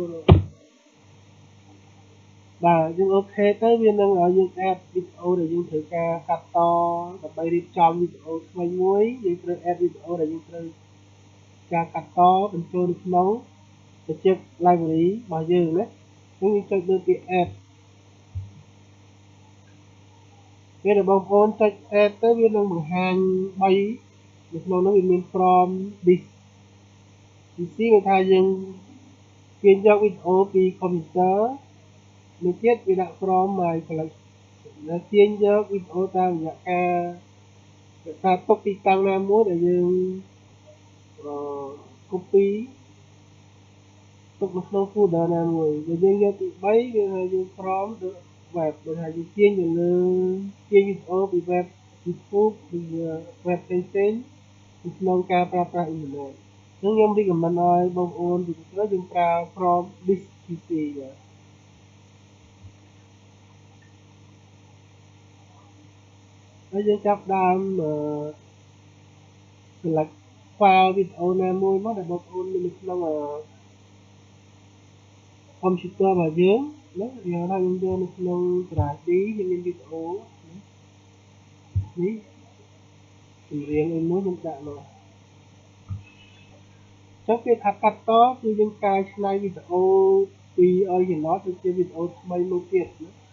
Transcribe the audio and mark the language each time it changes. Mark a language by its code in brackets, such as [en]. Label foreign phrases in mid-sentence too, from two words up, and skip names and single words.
[km] បាទយើងអូខេទៅវានឹងឲ្យយើងadd វីដេអូដែលយើងត្រូវការកាត់តដើម្បីរៀបចំវីដេអូថ្មីមួយយើងត្រូវ add វីដេអូដែលយើងត្រូវការកាត់តបញ្ចូលនៅក្នុង [en] project library [km] របស់យើងណាយើងចុចលើពាក្យ add ពេលដែលបងប្អូនចុច add ទៅវានឹងបង្ហាញ3នៅក្នុងនោះវាមាន [en] from this PC [km] គេថាយើងទាញយកវីដេអូពីកុំព្យូទ័រមួយទៀតវាដាក់ [en] from my collection [km] ដែលទាញយកវីដេអូតាមរយៈការរក្សាទុកទីតាំងណាមួយដែលយើង copy ទុកនៅក្នុង folder ណាមួយដែលយើងយកទី3វាថាយើង [en] from the web [km] ដែលថាយើងទាញទៅលើទាញវីដេអូពី web YouTube ពី web ផ្សេងៗក្នុងការប្រើប្រាស់អ៊ីនធឺណិតខ្ញុំ recommend ឲ្យបងប្អូនពីក្រោយយើងប្រើ [en] from this PC [km] បាទ ហើយយើងចាប់ដើម [en] select file [km] វីដេអូណាមួយមកដែលបងប្អូនមាននៅក្នុងcomputer របស់យើងណាយើងថាយើងយកនៅក្នុង drive D យើងមានវីដេអូនេះចម្រៀងមួយខ្ញុំដាក់មកចុះគេថាកាត់តគឺយើងកែច្នៃវីដេអូពី original ទៅជាវីដេអូថ្មីមួយទៀតណា